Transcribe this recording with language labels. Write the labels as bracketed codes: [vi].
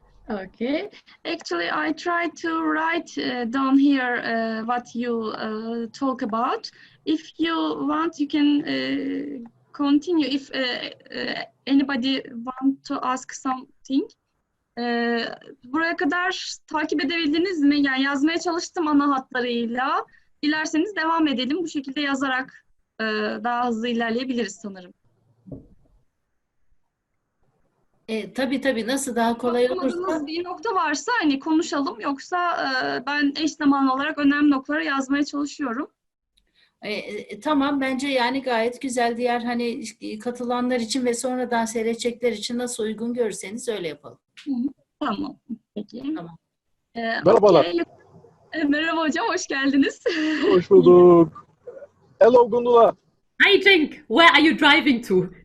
[en] Okay. Actually, I tried to write down here what you talk about. If you want, you can continue. If anybody want to ask something. [tr] Buraya kadar takip edebildiniz mi? Yani yazmaya çalıştım ana hatlarıyla. Dilerseniz devam edelim. Bu şekilde yazarak daha hızlı ilerleyebiliriz sanırım. Tabii nasıl daha kolay olursa. Anlamadığınız bir nokta varsa hani konuşalım. Yoksa ben eş zamanlı olarak önemli noktaları yazmaya çalışıyorum. Tamam, bence yani gayet güzel. Diğer hani katılanlar için ve sonradan seyredecekler için nasıl uygun görürseniz öyle yapalım. Tamam. Peki. Tamam. Merhabalar. [en] Okay. [tr] Merhaba hocam, hoş geldiniz. Hoş bulduk. [en] Hello Gundula. Hi Cenk, where are you driving to?